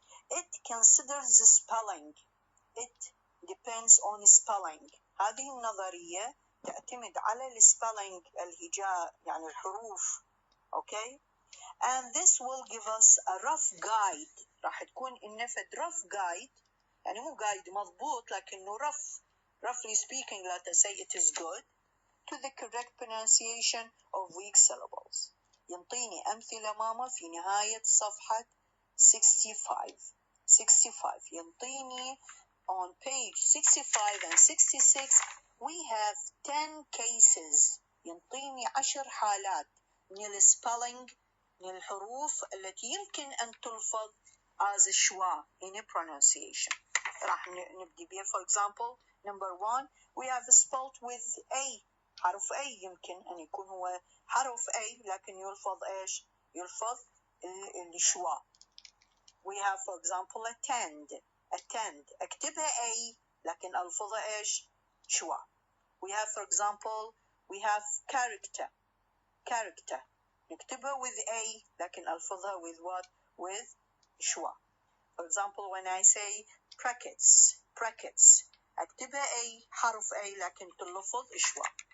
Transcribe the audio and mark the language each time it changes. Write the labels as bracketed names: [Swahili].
[English] It considers the spelling. It depends on spelling. [Arabic] هذه النظرية تعتمد على الspelling الهجاء يعني الحروف. [English] Okay? And this will give us a rough guide. [Arabic] راح تكون النفد [English] rough guide [Arabic] يعني مو [English] guide [Arabic] مضبوط لكنه [English] roughly speaking let us say it is good to the correct pronunciation of weak syllables. [Arabic] ينطيني أمثلة ماما في نهاية صفحة 65 ينطيني [English] on page 65 and 66 we have 10 cases [Arabic] ينطيني 10 حالات من الspelling من الحروف التي يمكن أن تلفظ [English] as schwa in a pronunciation. [Arabic] راح نبدي بها. [English] For example, number 1 we have spelled with A. [Arabic] حرف A يمكن أن يكون هو حرف A لكن يلفظ إيش؟ يلفظ الشوا. [English] We have for example attend [Arabic] أكتبها A لكن ألفظها إيش؟ شوا. [English] We have for example we have character [Arabic] نكتبها [English] with A [Arabic] لكن ألفظها [English] with what? with schwa. For example when I say brackets [Arabic] أكتبها A حرف A لكن تلفظ شوا.